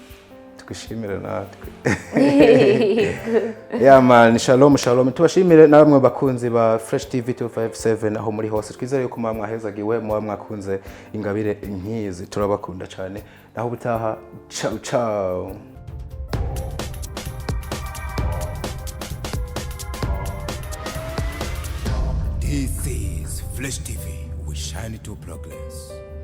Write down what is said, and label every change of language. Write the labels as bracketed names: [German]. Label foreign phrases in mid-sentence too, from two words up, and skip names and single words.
[Rundi] twishimire natwe ya man [Hebrew] shalom shalom [Rundi] tubashimire namwe bakunzi ba Fresh TV 257 aho muri hose twizere yuko mwahezagiwe mwakunze ingabire nkizi turabakunda cyane naho butaha [Italian] ciao ciao. [English] This is Flash TV. We shine to progress.